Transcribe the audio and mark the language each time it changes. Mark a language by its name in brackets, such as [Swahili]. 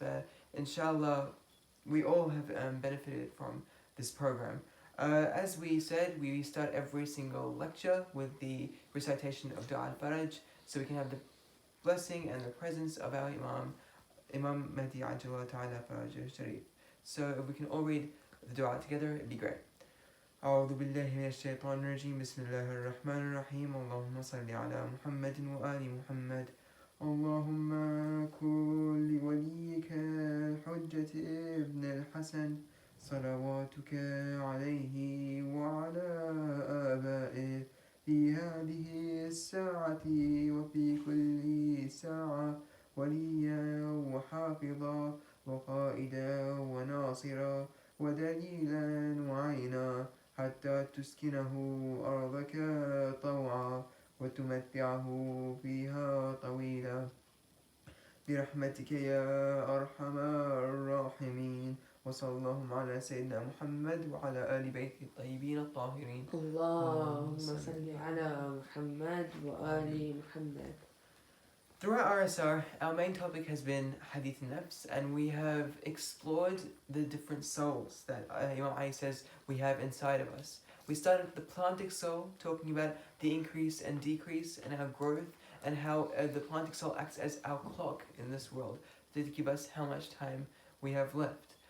[English] But inshallah, we all have benefited from this program. As we said, we start every single lecture with the recitation of Dua al-Faraj, so we can have the blessing and the presence of our Imam Mahdi Ajjallahu Ta'ala Faraj al-Sharif. So if we can all read the dua together, it'd be great. [Arabic] أعوذ بالله من الشيطان الرجيم بسم الله الرحمن الرحيم اللهم صل على محمد وآل محمد اللهم كن لوليك الحجة ابن الحسن صلواتك عليه وعلى آبائه في هذه الساعة وفي كل ساعة وليا وحافظا وقائدا وناصرا ودليلا وعينا حتى تسكنه أرضك طوعا وتمتعه فيها طويلا برحمتك يا أرحم الراحمين وصلى الله على سيدنا محمد وعلى آل بيته الطيبين الطاهرين. اللهم صل على محمد وآل محمد. [English] Throughout RSR, our main topic has been Hadith al-Nafs, and we have explored the different souls that Imam Ali says we have inside of us. We started with the plantic soul, talking about the increase and decrease and our growth, and how the plantic soul acts as our clock in this world to give us how much time we have left.